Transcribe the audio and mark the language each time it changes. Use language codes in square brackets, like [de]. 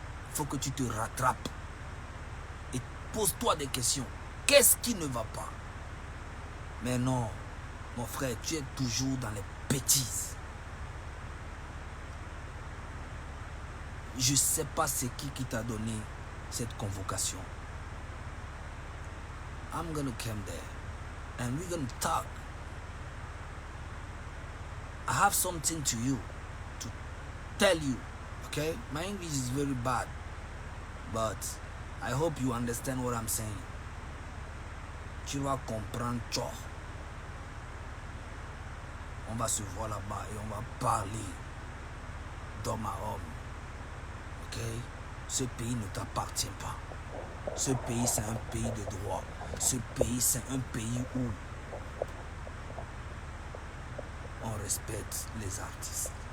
[fr] Il faut que tu te rattrapes. Et pose-toi des questions. Qu'est-ce qui ne va pas? Mais non, mon frère, tu es toujours dans les bêtises. Je ne sais pas c'est qui t'a donné cette convocation. [en] I'm gonna come there and we're gonna talk. I have something to you, to tell you, okay? My English is very bad, but I hope you understand what I'm saying. [fr] Tu vas comprendre, tchou. On va se voir là-bas et on va parler d'homme à homme. Ok? Ce pays ne t'appartient pas. Ce pays, c'est un pays de droit. Ce pays, c'est un pays où on respecte les artistes.